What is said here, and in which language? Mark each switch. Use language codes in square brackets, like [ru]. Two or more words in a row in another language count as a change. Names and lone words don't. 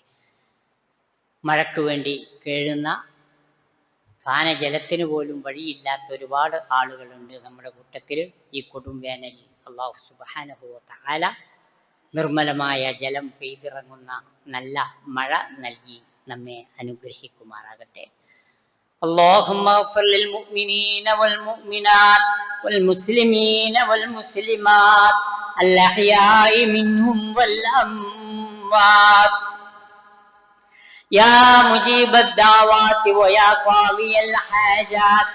[ml] മഴയ്ക്ക് വേണ്ടി കേഴുന്ന പാനജലത്തിന് പോലും വഴിയില്ലാത്ത ഒരുപാട് ആളുകളുണ്ട് നമ്മുടെ കൂട്ടത്തിൽ. ഈ കൊടും വേനലിൽ [ar] الله سبحانه وتعالى [ml] നിർമ്മലമായ ജലം പെയ്തിറങ്ങുന്ന നല്ല മഴ നൽകി നമ്മെ അനുഗ്രഹിക്കുമാറാകട്ടെ. [ar] اللهم اغفر للمؤمنين والمؤمنات والمسلمين والمسلمات الأحياء منهم والأموات يا مجيب الدعوات ويا قاضي الحاجات.